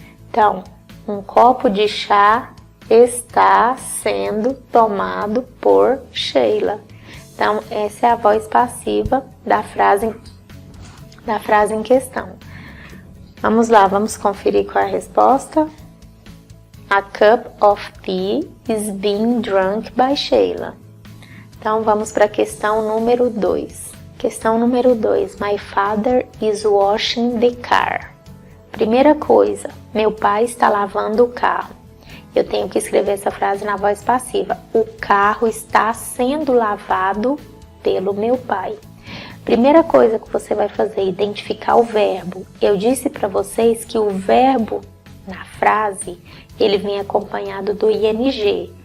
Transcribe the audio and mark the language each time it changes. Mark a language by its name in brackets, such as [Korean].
[Portuguese] Então, um copo de chá está sendo tomado por Sheila. Então, essa é a voz passiva da frase em questão. Vamos lá, vamos conferir qual é a resposta. [English] A cup of tea is being drunk by Sheila. [Portuguese] Então, vamos para a questão número 2. Questão número 2. [English] My father is washing the car. [Portuguese] Primeira coisa, meu pai está lavando o carro. Eu tenho que escrever essa frase na voz passiva. O carro está sendo lavado pelo meu pai. Primeira coisa que você vai fazer é identificar o verbo. Eu disse para vocês que o verbo na frase, ele vem acompanhado do ing.